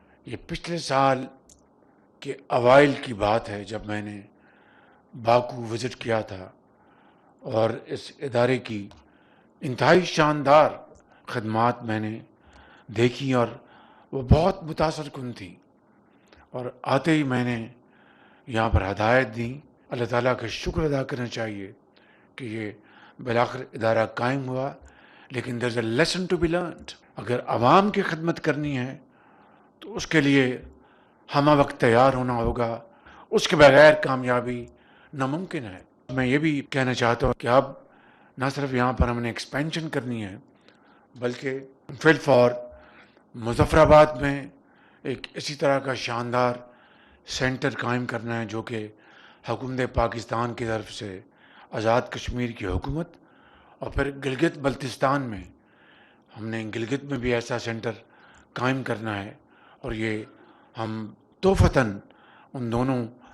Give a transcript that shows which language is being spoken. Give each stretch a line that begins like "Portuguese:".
Urdu: یہ پچھلے سال کے اوائل کی بات ہے جب میں نے باکو وزٹ کیا تھا اور اس ادارے کی انتہائی شاندار خدمات میں نے دیکھی اور وہ بہت متاثر کن تھی. اور آتے ہی میں نے یہاں پر ہدایت دی. اللہ تعالیٰ کا شکر ادا کرنا چاہیے کہ یہ بالآخر ادارہ قائم ہوا. لیکن
English: there is a lesson to be learned.
Urdu: اگر عوام کی خدمت کرنی ہے تو اس کے لیے ہمہ وقت تیار ہونا ہوگا. اس کے بغیر کامیابی ناممکن ہے. میں یہ بھی کہنا چاہتا ہوں کہ اب نہ صرف یہاں پر ہم نے ایکسپینشن کرنی ہے بلکہ فی الفور مظفر آباد میں ایک اسی طرح کا شاندار سینٹر قائم کرنا ہے جو کہ حکومت پاکستان کی طرف سے آزاد کشمیر کی حکومت، اور پھر گلگت بلتستان میں ہم نے گلگت میں بھی ایسا سینٹر قائم کرنا ہے. اور یہ ہم توفتاً ان دونوں